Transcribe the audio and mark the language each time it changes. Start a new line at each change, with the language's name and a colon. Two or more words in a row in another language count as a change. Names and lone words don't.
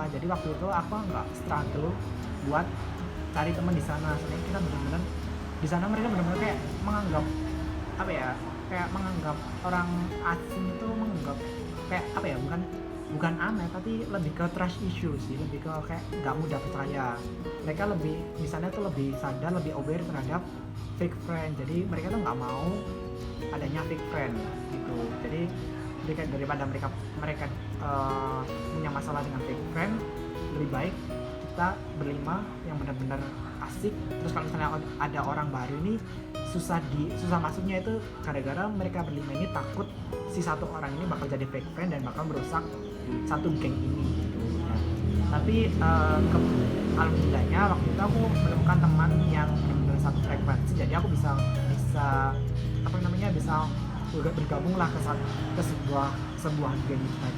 Indonesian: Jadi waktu itu aku nggak struggle buat cari teman di sana, soalnya kita benar-benar di sana mereka benar-benar kayak menganggap apa ya, kayak menganggap orang asing itu menganggap kayak apa ya, bukan aneh tapi lebih ke
English: trust issue
Indonesian: sih, lebih ke kayak nggak mudah percaya. Mereka lebih di sana tuh lebih sadar, lebih aware terhadap
English: fake friend.
Indonesian: Jadi mereka tuh nggak mau adanya
English: fake friend
Indonesian: gitu. Jadi daripada mereka punya masalah dengan
English: fake friend,
Indonesian: lebih baik kita berlima yang benar-benar asik. Terus kalau misalnya ada orang baru ini susah masuknya itu gara-gara mereka berlima ini takut si satu orang ini bakal jadi
English: fake friend
Indonesian: dan bakal merusak satu geng ini gitu ya. Tapi alhamdulillahnya waktu itu aku menemukan teman yang benar-benar satu frekuensi, jadi aku bisa bisa bergabung lah ke sebuah geng itu tadi.